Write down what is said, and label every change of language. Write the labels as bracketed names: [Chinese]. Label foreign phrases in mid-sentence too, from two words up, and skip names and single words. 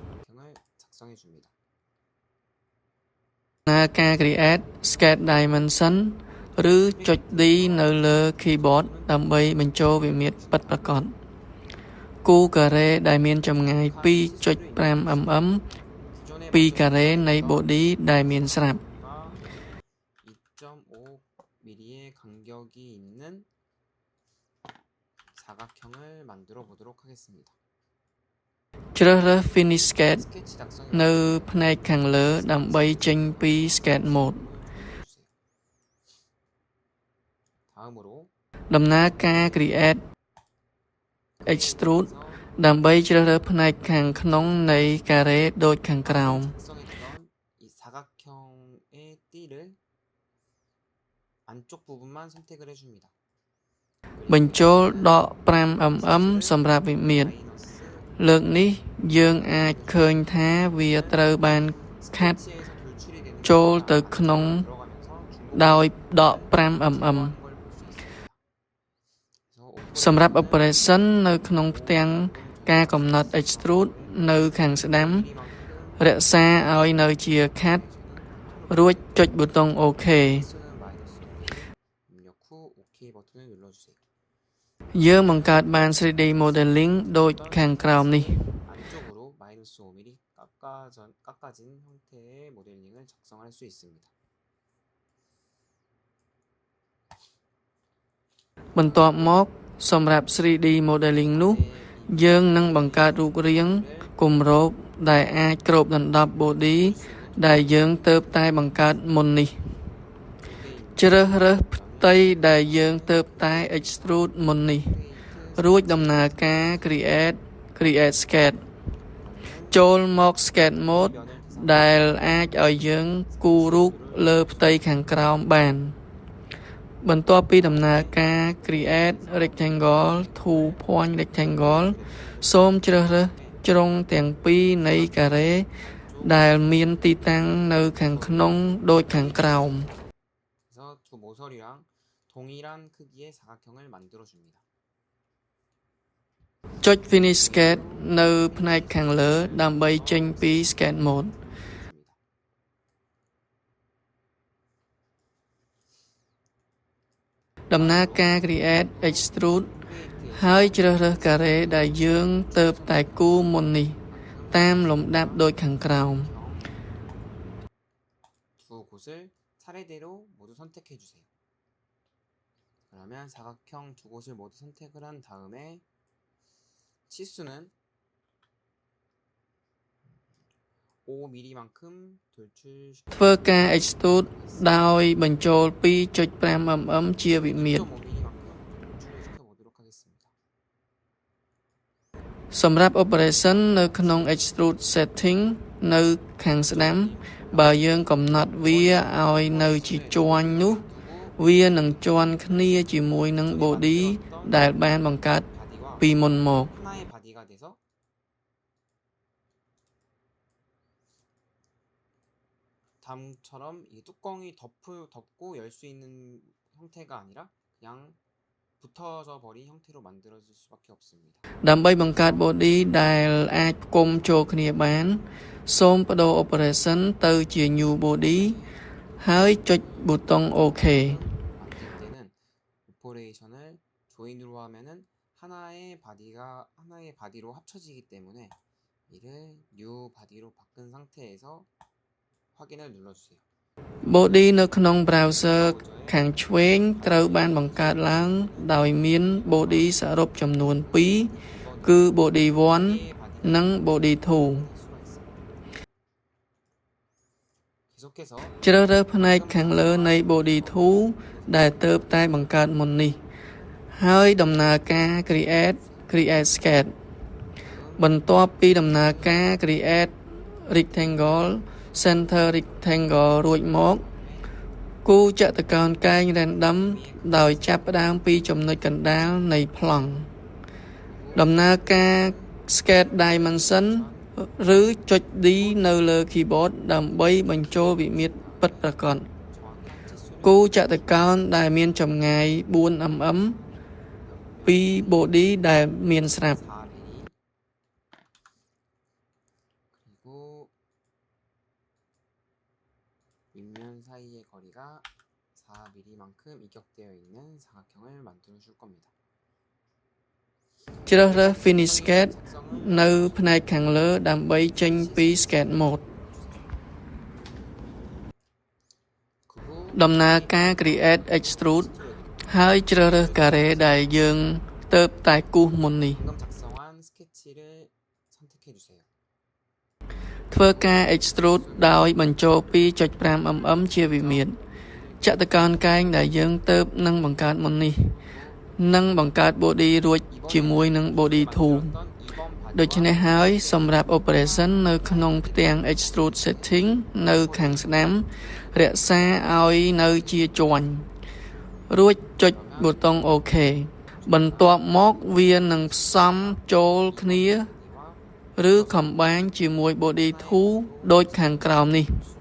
[Khmer] ដំណើរការ [English] Create Sketch Dimension [Khmer] ឬចុច D នៅលើ Keyboard ដើម្បីបញ្ចូលវិមាត្រពិតប្រាកដគូការ៉េដែលមានចម្ងាយ 2.5mm ពីការ៉េនៃ Body ដែលមានស្រាប់ [Korean] 2.5mm의 간격이 있는 사각형을 만들어 보도록 하겠습니다. [Khmer] ជ្រើសរើស [English] Finish Sketch [Khmer] នៅផ្នែកខាងលើដើម្បីចេញពី [English] Sketch Mode [Khmer] ដំណើរការ [English] Create Extrude [Khmer] ដើម្បីជ្រើសរើសផ្នែកខាងក្នុងនៃការ៉េដូចខាងក្រោម [Korean] 이 사각형의 띠를 안쪽 부분만 선택을 해 줍니다. [Khmer] បញ្ចូលដក 5mm សម្រាប់វិមាត្រលើកនេះយើងអាចឃើញថាវាត្រូវបានខាត់ចូលទៅក្នុងដោយដក 5mm សម្រាប់ Operation នៅក្នុងផ្ទាំងការកំណត់ Extrude នៅខាងស្ដាំរក្សាឲ្យនៅជាខាត់រួចចុចប៊ូតុង OK យើងបង្កើតបាន [English] 3D modeling [Khmer] ដូចខាងក្រោមនេះ [Korean] 안쪽으로 -5mm 깎아진 형태의 모델링을 작성할 수 있습니다. [Khmer] បន្ទាប់មកសម្រាប់ [English] 3D modeling [Khmer] នោះយើងនឹងបង្កើតរូបរាងគម្របដែលអាចគ្របដណ្ដប់ Body ដែលយើងទើបតែបង្កើតមុននេះជ្រើសរើសផ្ទៃដែលយើងទើបតែ Extrude មុននេះរួចដំណើរការ [English] Create Sketch [Khmer] ចូលមក [English] Sketch Mode [Khmer] ដែលអាចឲ្យយើងគូររូបលើផ្ទៃខាងក្រោមបានបន្ទាប់ពីដំណើរការ [English] create rectangle to point rectangle [Khmer] សូមជ្រើសរើសជ្រុងទាំងពីរនៃការ៉េដែលមានទីតាំងនៅខាងក្នុងដូចខាងក្រោម [Korean] 그래서 두 모서리랑 동일한 크기의 사각형을 만들어 줍니다. [Khmer] ចុច [English] finish sketch [Khmer] នៅផ្នែកខាងលើដើម្បីចេញពី [English] sketch mode [Korean] 줍니다. [Khmer] ដំណើរការ [English] create extrude [Khmer] ហើយជ្រើសរើសការ៉េដែលយើងទៅតែគូរមុននេះតាមលំដាប់ដូចខាងក្រោម [Korean] 두 곳을 차례대로 모두 선택해 주세요. 그러면 사각형 두 곳을 모두 선택을 한 다음에 치수는 5mm만큼 돌출시켜 [Khmer] ធ្វើការ extrude ដោយបញ្ចូល 2.5 mm ជាវិមាត្រ [Korean] 5mm만큼 돌출을 시켜보도록 하겠습니다. [Khmer] សម្រាប់ operation នៅក្នុង [English] extrude setting [Khmer] នៅខាងស្ដាំបើយើងកំណត់វាឲ្យនៅជាជាន់នោះវានឹងជាន់គ្នាជាមួយនឹង body ដែលបានបង្កើត [Korean] 바디와 [Khmer] ពីមុនមក [Korean] 하나의 바디가 돼서 다음처럼 이 뚜껑이 덮고 열 수 있는 형태가 아니라 그냥 붙어져 버린 형태로 만들어질 수밖에 없습니다. [Khmer] ដើម្បីបង្កើត body ដែលអាចផ្គុំចូលគ្នាបានសូមបដូរ operation ទៅជា [English] new body [Khmer] ហើយចុចប៊ូតុង OK [Korean] 만들 때는 오퍼레이션을 조인으로 하면은 하나의 바디로 합쳐지기 때문에 이를 new 바디로 바꾼 상태에서 확인을 눌러주세요. [Khmer] body នៅក្នុង browser ខាងឆ្វេងត្រូវបានបង្កើតឡើងដោយមាន body សរុបចំនួន 2 គឺ body 1 និង body 2 [Korean] 계속해서 [Khmer] ជ្រើសរើសផ្នែកខាងលើនៃ body 2 ដែលទើបតែបង្កើតមុននេះហើយដំណើរការ [English] create sketch [Khmer] បន្ទាប់ពីដំណើរការ [English] create rectangle center rectangle [Khmer] រួចមកគូចតុកោណ កែង random ដោយចាប់ផ្ដើមពីចំណុចកណ្ដាលនៃប្លង់ដំណើរការ [English] sketch dimension [Khmer] ឬចុច D នៅលើ keyboard ដើម្បីបញ្ចូលវិមាត្រពិតប្រាកដ គូចតុកោណដែលមានចម្ងាយ 4mm ពី body ដែលមានស្រាប់ [Korean] 4mm 그리고 윗면 사이의 거리가 4mm만큼 이격되어 있는 사각형을 만들어 줄 겁니다. [Khmer] ជ្រើសរើស [English] finish sketch [Khmer] នៅផ្នែកខាងលើដើម្បីចេញពី [English] sketch mode [Korean] 그 후 [Khmer] ដំណើរការ [English] create extrude [Khmer] ហើយជ្រើសរើសការ៉េដែលយើងទើបតែគូសមុននេះ [Korean] 방금 작성한 스케치를 선택해 주세요. [Khmer] ធ្វើការ extrude ដោយបញ្ចូល 2.5 mm ជាវិមាត្រចតុកោណកែងដែលយើងទើបនឹងបង្កើតមុននេះនឹងបង្កើត body រួចជាមួយនឹង body 2 [Korean] 어떤 [Khmer] ដូច្នេះហើយសម្រាប់ operation នៅក្នុងផ្ទាំង [English] extrude setting [Khmer] នៅខាងស្ដាំរក្សាឲ្យនៅជាជាន់រួចចុចប៊ូតុង OK បន្ទាប់មកវានឹងផ្សំចូលគ្នា ឬខំបាញជាមួយ body 2 ដូចខាងក្រោមនេះ